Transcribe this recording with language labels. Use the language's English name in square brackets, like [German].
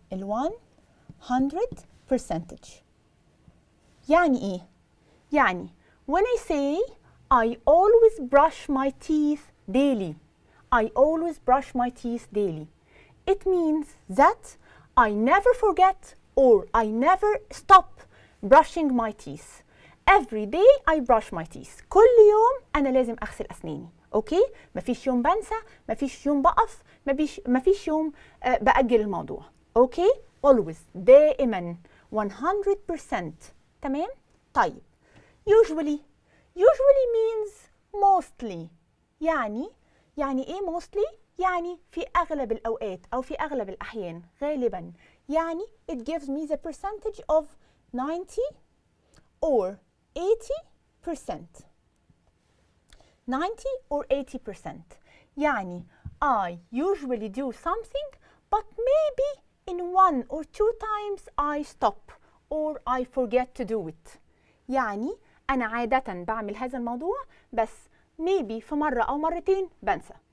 [English] ال 100 percentage. [Arabic] يعني إيه؟ يعني [English] when I say I always brush my teeth daily. I always brush my teeth daily. It means that I never forget or I never stop brushing my teeth. Every day I brush my teeth. [Arabic] كل يوم أنا لازم أغسل أسناني. أوكي؟ مفيش يوم بنسى، مفيش يوم بقف، مفيش يوم بأجل الموضوع. [English] Okay? Always. دائما. 100%. [Arabic] تمام؟ طيب. [English] Usually means mostly. [Arabic] يعني إيه mostly؟ يعني في أغلب الأوقات أو في أغلب الأحيان غالبا. [English] يعني it gives me the percentage of 90 or 80%. 90 or 80%. يعني I usually do something but maybe in 1 or 2 times I stop or I forget to do it. [Arabic] يعني أنا عادة بعمل هذا الموضوع بس maybe في مرة أو مرتين بنسى.